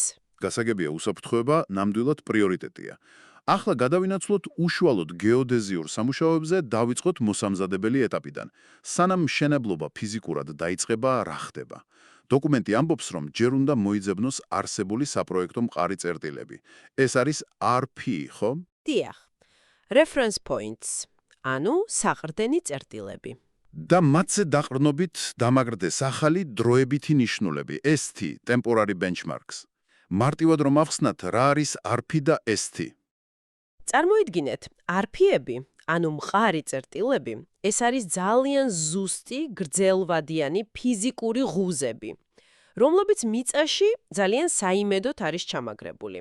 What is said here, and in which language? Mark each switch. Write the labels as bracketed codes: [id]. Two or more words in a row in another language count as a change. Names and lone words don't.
[ka] გასაგებია, უსაფრთხოება ნამდვილად პრიორიტეტია. ახლა გადავინაცვლოთ უშუალოდ გეოდეზიურ სამუშაოებზე, დავიწყოთ მოსამზადებელი ეტაპიდან. სანამ მშენებლობა ფიზიკურად დაიწყება, რა ხდება? დოკუმენტი ამბობს, რომ ჯერ უნდა მოიძებნოს არსებული საპროექტო მყარი წერტილები. ეს არის RP, ხო? დიახ, [en] reference points, [ka] ანუ საყრდენი წერტილები. და მათზე დაყრდნობით დამაგრდეს ახალი დროებითი ნიშნულები, [en] ST, temporary benchmarks. [ka] მარტივად რომ ავხსნათ, რა არის RP და ST? წარმოიდგინეთ, RP-ები, ანუ მყარი წერტილები, ეს არის ძალიან ზუსტი, გრძელვადიანი ფიზიკური ღუზები, რომლებიც მიწაში ძალიან საიმედოდ არის ჩამაგრებული.